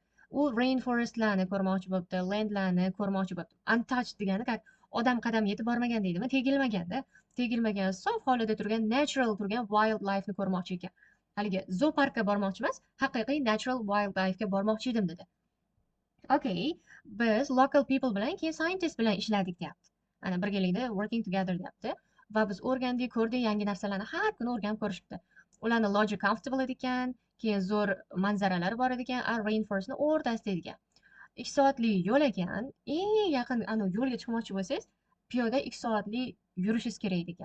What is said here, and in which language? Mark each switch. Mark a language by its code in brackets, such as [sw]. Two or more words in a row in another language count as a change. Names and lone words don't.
[uz] u rainforestlarni ko'rmoqchi bo'libdi, landlarni ko'rmoqchi bo'libdi. Untouched degani odam qadam yetib bormagan deydimi? Tegilmaganda, tegilmagan, sof holida turgan, natural turgan wildlifeni ko'rmoqchi ekan. Haligi zooparkka bormoqchi emas, haqiqiy natural wildlifega bormoqchi edim dedi. Okay, biz [en] local people [uz] bilan, keyin scientist bilan ishladik deyapti. Ana birgalikda [en] working together [uz] deyapti. Va biz o'rgandik, ko'rdik, yangi narsalarni har kuni o'rganib ko'rishibdi. Ularni [en] lodge comfortable [uz] ekan, keyin zo'r manzaralari bor ekan, rainforestni o'rtasida ekan. 2 soatlik yo'l ekan. Eng yaqin yo'lga chiqmoqchi bo'lsangiz, piyoda 2 soatlik yurishingiz kerak ekan.